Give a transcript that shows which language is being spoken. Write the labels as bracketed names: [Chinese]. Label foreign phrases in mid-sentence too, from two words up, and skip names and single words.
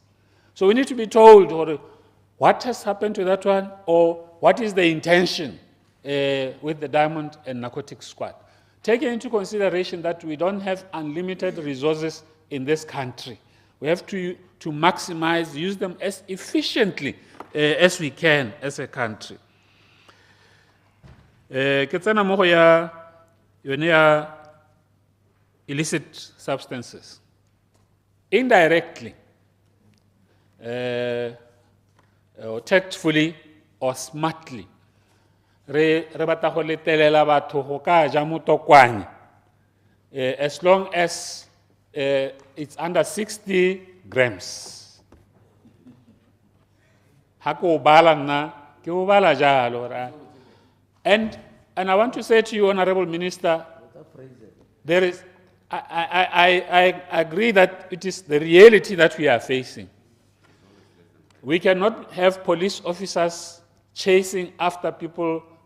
[English] So we need to be told what has happened to that one, or what is the intention with the Diamond and Narcotics Squad. Taking into consideration that we don't have unlimited resources in this country, we have to maximize, use them as efficiently as we can as a country. [Tswana] Ke tsena mo go ya yone ya [English] illicit substances. Indirectly, or tactfully or smartly, [Tswana] re batla go letelela batho go ka ja motokwane [English] as long as it's under 60 grams. [Tswana] Ha ko bala nna ke o bala jalo ra. [English] And I want to say to you, Honorable Minister, there is I agree that it is the reality that we are facing. We cannot have police officers chasing after people.